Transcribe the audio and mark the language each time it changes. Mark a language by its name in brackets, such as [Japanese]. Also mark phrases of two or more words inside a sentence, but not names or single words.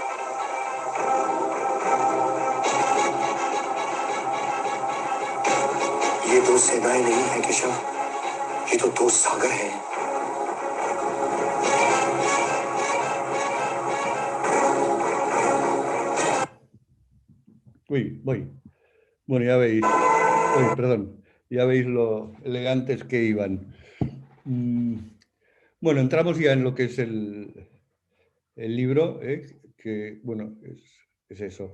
[Hindi] ये 2 सेनाएं नहीं है केशव, ये तो 2 सागर हैं। [Spanish] Voy. Bueno, ya veis. Perdón. Ya veis lo elegantes que iban. Bueno, entramos ya en lo que es el libro, que, bueno, es eso.